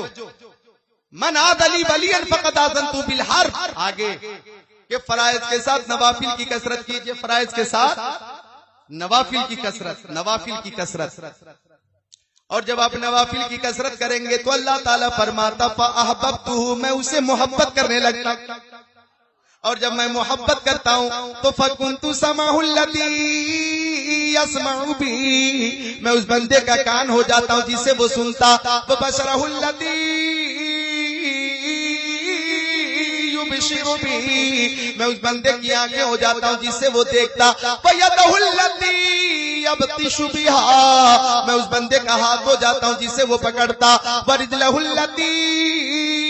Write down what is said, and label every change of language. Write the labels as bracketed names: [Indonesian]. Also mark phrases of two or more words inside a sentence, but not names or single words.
[Arabic] من عاد لی ولیا فقد آذنت بالحرب، [Urdu] آگے کہ فرائض کے ساتھ نوافل کی کثرت کیجئے، فرائض کے ساتھ نوافل کی کثرت، نوافل کی کثرت۔ اور جب آپ نوافل کی کثرت کریں گے تو اللہ تعالیٰ فرماتا فَأَحْبَبْتُهُ، میں اسے محبت کرنے لگتا، اور جب میں محبت کرتا ہوں تو [Arabic] فَكُنْتُ سَمْعَهُ الَّذِي يَسْمَعُ بِهِ، [Urdu] میں اس بندے کا کان ہو جاتا ہوں جسے وہ سنتا، [Arabic] وَبَصَرَهُ الَّذِي يُبْصِرُ بِهِ، [Urdu] میں اس بندے کی آنکھیں ہو جاتا ہوں جس سے وہ دیکھتا، [Arabic] وَيَدَهُ الَّتِي يَبْطِشُ بِهَا، [Urdu] میں اس بندے کا ہاتھ ہو جاتا ہوں جس سے وہ پکڑتا، [Arabic] وَرِجْلَهُ الَّتِي